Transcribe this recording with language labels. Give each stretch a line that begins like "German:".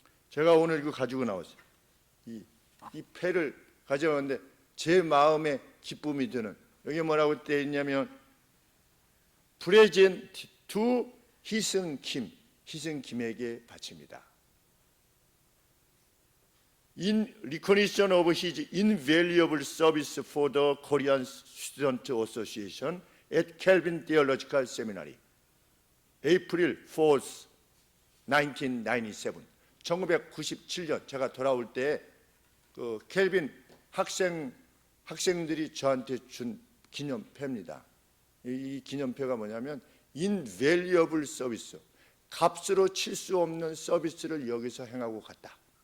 Korean: 제가 오늘 이거 가지고 나왔어요. 이 패를 가져왔는데 제 마음에 기쁨이 드는 여기 뭐라고 되어 있냐면 Present to 희승김, 희승김에게 바칩니다.
English: In recognition of his invaluable service for the Korean Student Association at Calvin Theological Seminary, April 4th, 1997.
Korean: 1997년 제가 돌아올 때 그 켈빈 학생들이 저한테 준 기념패입니다. 이 기념패가 뭐냐면 invaluable service, 값으로 칠 수 없는 서비스를 여기서 행하고 갔다.